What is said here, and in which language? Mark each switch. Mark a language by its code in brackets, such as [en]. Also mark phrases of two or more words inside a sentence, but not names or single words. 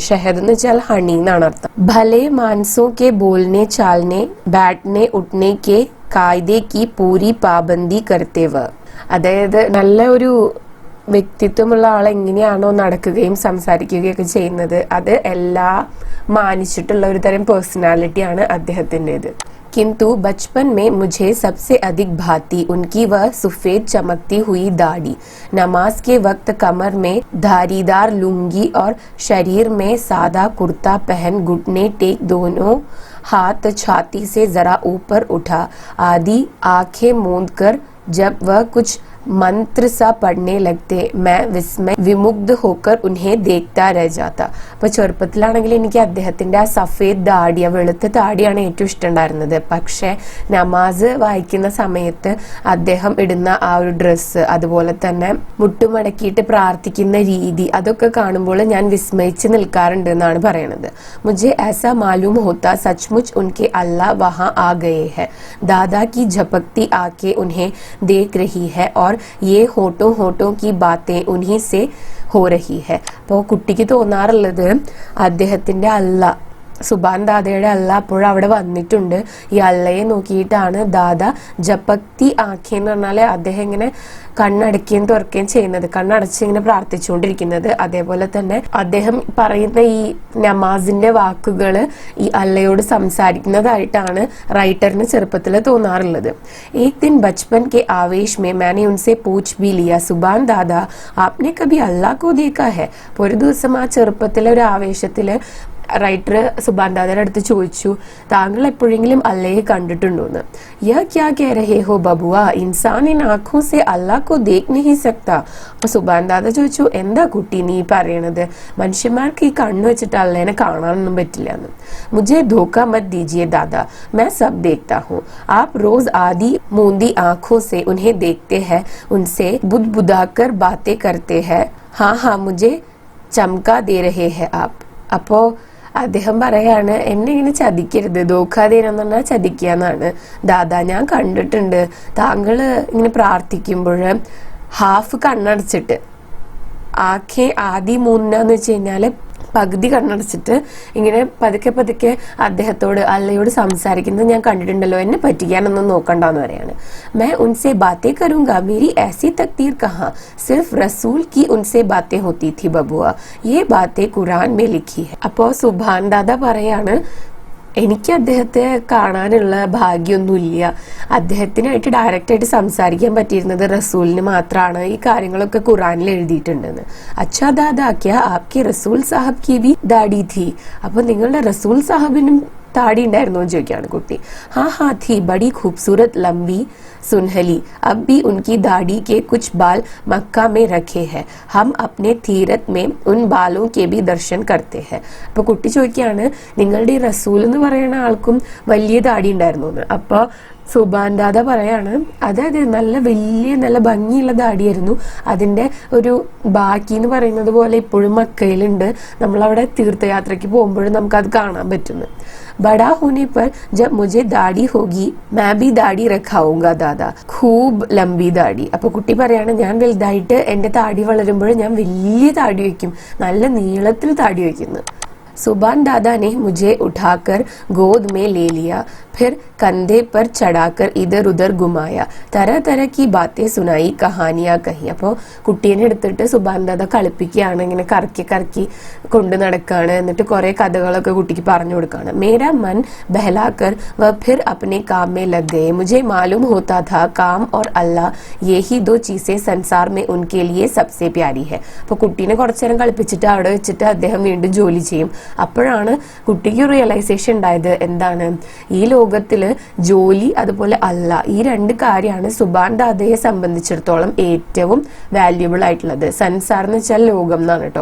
[ml] ഷഹദ് എന്ന് വെച്ചാൽ ഹണി എന്നാണ് അർത്ഥം. [hi] भले मानसों के बोलने चालने बैठने उठने के कायदे की पूरी पाबंदी करते व. [ml] അതായത് നല്ല ഒരു വ്യക്തിത്വമുള്ള ആളെങ്ങനെയാണോ നടക്കുകയും സംസാരിക്കുകയൊക്കെ ചെയ്യുന്നത് അത് എല്ലാം മാനിച്ചിട്ടുള്ള ഒരു തരം പേഴ്സണാലിറ്റിയാണ് അദ്ദേഹത്തിൻ്റെത്. [hi] किंतु बचपन में मुझे सबसे अधिक भाती उनकी वह सफेद चमकती हुई दाढ़ी. नमाज के वक्त कमर में धारीदार लुंगी और शरीर में सादा कुर्ता पहन घुटने टेक दोनों हाथ छाती से जरा ऊपर उठा आदि आंखें मूंद कर जब वह कुछ मंत्र सा पढ़ने लगते मैं विस्मय विमुग्ध होकर उन्हें देखता रह जाता. [ml] അപ്പൊ ചെറുപ്പത്തിലാണെങ്കിൽ എനിക്ക് അദ്ദേഹത്തിന്റെ ആ [hi] सफेद दाढ़ी, [ml] ആ വെളുത്ത താടിയാണ് ഏറ്റവും ഇഷ്ടമുണ്ടായിരുന്നത്. പക്ഷെ നമാസ് വായിക്കുന്ന സമയത്ത് അദ്ദേഹം ഇടുന്ന ആ ഒരു ഡ്രസ്സ്, അതുപോലെ തന്നെ മുട്ടുമടക്കിയിട്ട് പ്രാർത്ഥിക്കുന്ന രീതി, അതൊക്കെ കാണുമ്പോൾ ഞാൻ വിസ്മയിച്ച് നിൽക്കാറുണ്ട് എന്നാണ് പറയുന്നത്. [hi] മുझे ऐसा मालूम होता सचमुच उनके अल्लाह वहां आ गए हैं. दादा की झपकती आंखें उन्हें देख रही है और ये होठों होठों की बातें उन्हीं से हो रही है. [ml] അപ്പോൾ കുട്ടിക്ക് തോന്നാറുള്ളത് അദ്ദേഹത്തിന്റെ അല്ല, സുബാൻ ദാദയുടെ അല്ല അപ്പോഴും അവിടെ വന്നിട്ടുണ്ട്. ഈ അള്ളയെ നോക്കിയിട്ടാണ് ദാദ [hi] झपकती आँखें [ml] എന്ന് പറഞ്ഞാല് അദ്ദേഹം ഇങ്ങനെ കണ്ണടക്കുകയും തുറക്കുകയും ചെയ്യുന്നത്, കണ്ണടച്ച് ഇങ്ങനെ പ്രാർത്ഥിച്ചുകൊണ്ടിരിക്കുന്നത്. അതേപോലെ തന്നെ അദ്ദേഹം പറയുന്ന ഈ നമാസിന്റെ വാക്കുകള് ഈ അള്ളയോട് സംസാരിക്കുന്നതായിട്ടാണ് റൈറ്ററിന് ചെറുപ്പത്തിൽ തോന്നാറുള്ളത്. [hi] एक दिन बचपन के आवेश में मैंने उनसे पूछ भी लिया सुबान दादा आपने कभी अल्लाह को देखा है. [ml] ഒരു ദിവസം ആ ചെറുപ്പത്തിലെ ഒരു ആവേശത്തില് റൈറ്റർ സുബാൻ ദാദയുടെ അടുത്ത് ചോദിച്ചു, താങ്കൾ എപ്പോഴെങ്കിലും അല്ലയെ കണ്ടിട്ടുണ്ടോന്ന്. [hi] यह क्या कह रहे हो बबुआ इंसान इन आँखों से अल्लाह को देख नहीं सकता. [ml] അപ്പൊ സുബാൻ ദാദ ചോദിച്ചു, എന്താ കുട്ടി നീ പറയണത്, മനുഷ്യന്മാർക്ക് ഈ കണ്ണു വെച്ചിട്ട് അല്ലേനെ കാണാനൊന്നും പറ്റില്ല എന്ന്. [hi] मुझे धोखा मत दीजिए दादा मैं सब देखता हूँ. आप रोज आधी मूंदी आंखों से उन्हें देखते हैं, उनसे बुदबुदाकर बातें करते हैं. हाँ हाँ मुझे चमका दे रहे हैं आप. [ml] അപ്പോ അദ്ദേഹം പറയാണ്, എന്നെ ഇങ്ങനെ ചതിക്കരുത്, ധോക്കാതേനെന്ന് പറഞ്ഞാൽ ചതിക്കുക എന്നാണ്. ദാദാ ഞാൻ കണ്ടിട്ടുണ്ട് താങ്കള് ഇങ്ങനെ പ്രാർത്ഥിക്കുമ്പോൾ ഹാഫ് കണ്ണടച്ചിട്ട്, [hi] आँखें आधी [ml] മൂന്നാന്ന് വെച്ച് കഴിഞ്ഞാല് പകുതി കണ്ണടച്ചിട്ട് ഇങ്ങനെ പതുക്കെ പതുക്കെ അദ്ദേഹത്തോട് അല്ലയോട് സംസാരിക്കുന്നത് ഞാൻ കണ്ടിട്ടുണ്ടല്ലോ, എന്നെ പറ്റിക്കാനൊന്നും നോക്കണ്ടെന്ന് പറയാണ്. [hi] मैं उनसे बातें करूंगा मेरी ऐसी तकदीर कहाँ, सिर्फ रसूल की उनसे बातें होती थी बबुआ, ये बातें कुरान में लिखी है. [ml] അപ്പോ സുബാൻ ദാദ പറയാണ്, എനിക്ക് അദ്ദേഹത്തെ കാണാനുള്ള ഭാഗ്യമൊന്നുമില്ല, അദ്ദേഹത്തിനായിട്ട് ഡയറക്റ്റ് ആയിട്ട് സംസാരിക്കാൻ പറ്റിയിരുന്നത് റസൂലിന് മാത്രമാണ്, ഈ കാര്യങ്ങളൊക്കെ ഖുറാനിൽ എഴുതിയിട്ടുണ്ടെന്ന്. [hi] अच्छा दादा क्या आपके रसूल साहब की भी दाढ़ी थी. [ml] അപ്പൊ നിങ്ങളുടെ റസൂൽ സാഹബിനും താടി ഉണ്ടായിരുന്നോ എന്ന് ചോദിക്കുകയാണ് കുട്ടി. [hi] हाँ हाँ थी बड़ी खूबसूरत लंबी सुनहली, अब भी उनकी दाढ़ी के कुछ बाल मक्का में रखे हैं, हम अपने तीरथ में उन बालों के भी दर्शन करते हैं. [ml] അപ്പൊ കുട്ടി ചോദിക്കുകയാണ്, നിങ്ങളുടെ ഈ റസൂൽ എന്ന് പറയുന്ന ആൾക്കും വലിയ താടി ഉണ്ടായിരുന്നു എന്ന്. അപ്പൊ സുബാൻ ദാദ പറയാണ്, അതായത് നല്ല വലിയ നല്ല ഭംഗിയുള്ള താടിയായിരുന്നു, അതിന്റെ ഒരു ബാക്കി എന്ന് പറയുന്നത് പോലെ ഇപ്പോഴും മക്കയിലുണ്ട്, നമ്മളവിടെ തീർത്ഥയാത്രയ്ക്ക് പോകുമ്പോഴും നമുക്കത് കാണാൻ പറ്റുന്നു. [hi] बड़ा होने पर जब मुझे दाढ़ी होगी मैं भी दाढ़ी रखाऊंगा दादा खूब लंबी दाढ़ी. [ml] അപ്പൊ കുട്ടി പറയാണ്, ഞാൻ വലുതായിട്ട് എന്റെ താടി വളരുമ്പോൾ ഞാൻ വലിയ താടി വയ്ക്കും, നല്ല നീളത്തിൽ താടി വയ്ക്കുന്നു. [hi] सुबान दादा ने मुझे उठाकर गोद में ले लिया, फिर कंधे पर चढ़ाकर इधर उधर घुमाया, तरह तरह की बातें सुनाई, कहानियां कही. അപ്പോൾ കുട്ടീനെ എടുത്തിട്ട് സുബാൻ ദാദ കളിപ്പിക്കുകയാണ്, ഇങ്ങനെ കറക്കി കറക്കി കൊണ്ട് നടക്കുകയാണ്, എന്നിട്ട് കുറെ കഥകളൊക്കെ കുട്ടിക്ക് പറഞ്ഞു കൊടുക്കുകയാണ്. मेरा मन बहलाकर वह फिर अपने काम में लग गए. मुझे मालूम होता था काम और अल्लाह यही दो चीजें संसार में उनके लिए सबसे प्यारी है. [ml] അപ്പോൾ കുട്ടീനെ കുറച്ചു നേരം കളിപ്പിച്ചിട്ട് അവിടെ വെച്ചിട്ട് അദ്ദേഹം വീണ്ടും ജോലി ചെയ്യും. അപ്പോഴാണ് കുട്ടിക്ക് റിയലൈസേഷൻ ഉണ്ടായത്, എന്താണ് ഈ ലോകത്തില് ജോലി അതുപോലെ അല്ല, ഈ രണ്ട് കാര്യമാണ് സുബാൻ ദാദയെ സംബന്ധിച്ചിടത്തോളം ഏറ്റവും വാല്യുബിൾ ആയിട്ടുള്ളത്. संसार എന്ന് വെച്ചാൽ ലോകം എന്നാണ് കേട്ടോ.